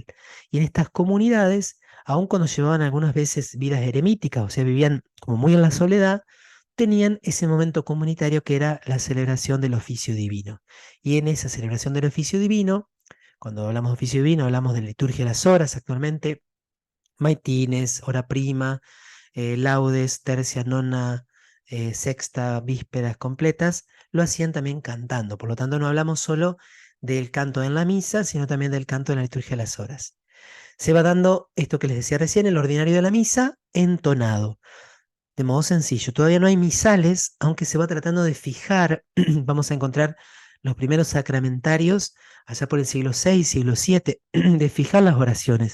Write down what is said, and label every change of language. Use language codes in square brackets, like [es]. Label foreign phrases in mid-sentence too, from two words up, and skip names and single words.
[es] Y en estas comunidades, aun cuando llevaban algunas veces vidas eremíticas, o sea, vivían como muy en la soledad, tenían ese momento comunitario que era la celebración del oficio divino. Y en esa celebración del oficio divino, cuando hablamos de oficio divino, hablamos de liturgia de las horas actualmente, maitines, hora prima, laudes, tercia, nona, sexta, vísperas completas, lo hacían también cantando. Por lo tanto, no hablamos solo del canto en la misa, sino también del canto en la liturgia de las horas. Se va dando esto que les decía recién, el ordinario de la misa entonado, de modo sencillo. Todavía no hay misales, aunque se va tratando de fijar, vamos a encontrar los primeros sacramentarios allá por el siglo VI, siglo VII, de fijar las oraciones.